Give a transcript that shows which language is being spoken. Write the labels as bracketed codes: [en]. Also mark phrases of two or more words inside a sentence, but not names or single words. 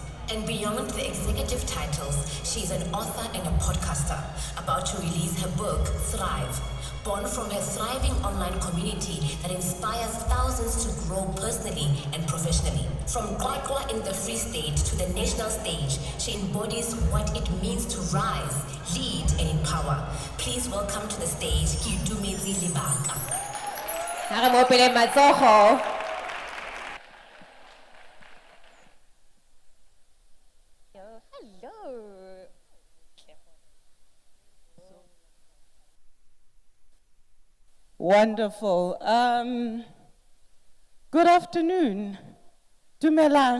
[en] And beyond the executive titles, she is an author and a podcaster, about to release her book, Thrive, born from her thriving online community that inspires thousands to grow personally and professionally. From Kwakwa in the Free State to the national stage, she embodies what it means to rise, lead, and empower. Please welcome to the stage, Kiitumetse Lebaka. [tn] Ha re mo pele matsogo. [en] Hello. Wonderful. Good afternoon. Dumelang.